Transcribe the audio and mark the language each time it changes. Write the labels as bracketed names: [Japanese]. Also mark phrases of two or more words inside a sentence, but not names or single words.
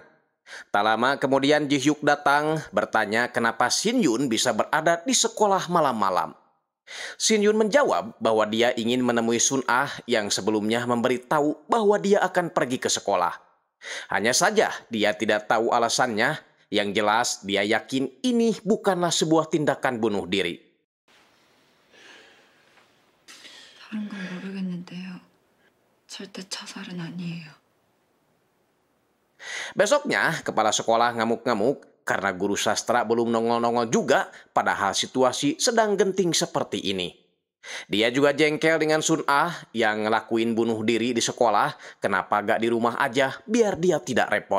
[Indonesian] Tak lama kemudian Ji Hyuk datang bertanya kenapa Shin Yun bisa berada di sekolah malam-malam. Shin Yun menjawab bahwa dia ingin menemui Sun Ah yang sebelumnya memberitahu bahwa dia akan pergi ke sekolah. Hanya saja dia tidak tahu alasannya, yang jelas dia yakin ini bukanlah sebuah tindakan bunuh diri. [Korean] 다른 건 모르겠는데요. 절대 자살은 아니에요. [Indonesian] Besoknya, kepala sekolah ngamuk-ngamuk karena guru sastra belum nongol-nongol juga padahal situasi sedang genting seperti ini. Dia juga jengkel dengan Sun Ah yang ngelakuin bunuh diri di sekolah, kenapa gak di rumah aja biar dia tidak repot.